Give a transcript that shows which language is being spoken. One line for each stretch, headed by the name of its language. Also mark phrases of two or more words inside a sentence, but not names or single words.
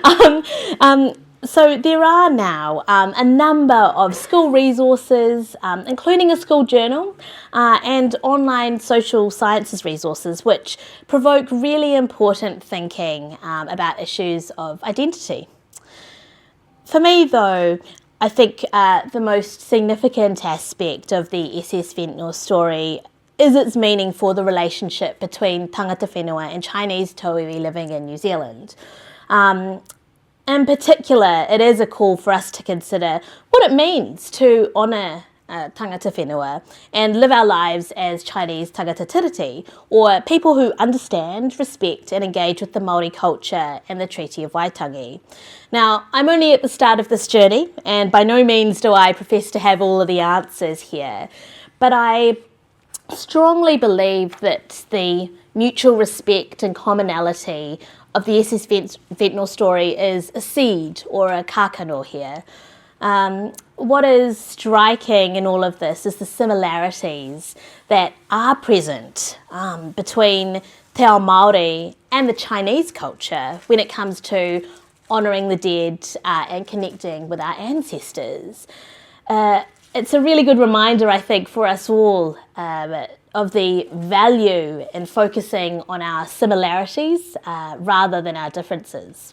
English: So there are now a number of school resources, including a school journal and online social sciences resources, which provoke really important thinking about issues of identity. For me, though, I think the most significant aspect of the SS Ventnor story is its meaning for the relationship between
Māori: tangata whenua
English: and Chinese kōiwi living in New Zealand. In particular, it is a call for us to consider what it means to honour
Māori: tangata whenua
English: and live our lives as Chinese
Māori: tangata tiriti,
English: or people who understand, respect and engage with the Māori culture and the Treaty of Waitangi. Now, I'm only at the start of this journey, and by no means do I profess to have all of the answers here, but I strongly believe that the mutual respect and commonality of the SS Ventnor story is a seed or a kākano here. What is striking in all of this is the similarities that are present between
Māori: te ao Māori
English: and the Chinese culture when it comes to honouring the dead and connecting with our ancestors. It's a really good reminder, I think, for us all of the value in focusing on our similarities rather than our differences.